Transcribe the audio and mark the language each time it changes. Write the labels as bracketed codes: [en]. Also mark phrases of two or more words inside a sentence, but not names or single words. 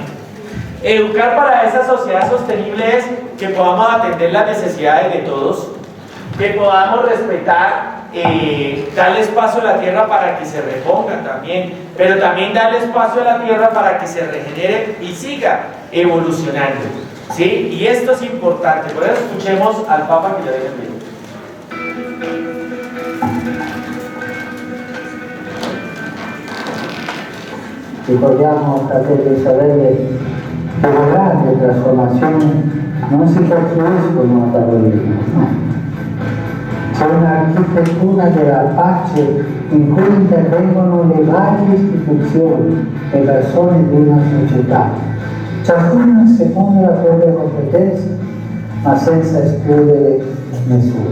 [es] Educar para esa sociedad sostenible es que podamos atender las necesidades de todos, que podamos respetar, darle espacio a la tierra para que se reponga también, pero también darle espacio a la tierra para que se regenere y siga evolucionando, ¿sí? Y esto es importante. Por eso escuchemos al Papa que ya deje el video. [it] Ricordiamo, fratelli e sorelle, che le grandi trasformazioni non si costruiscono a tavolino, no. C'è un'architettura della pace in cui intervengono le varie istituzioni e persone di una società, ciascuna secondo la propria competenza, ma senza escludere nessuno.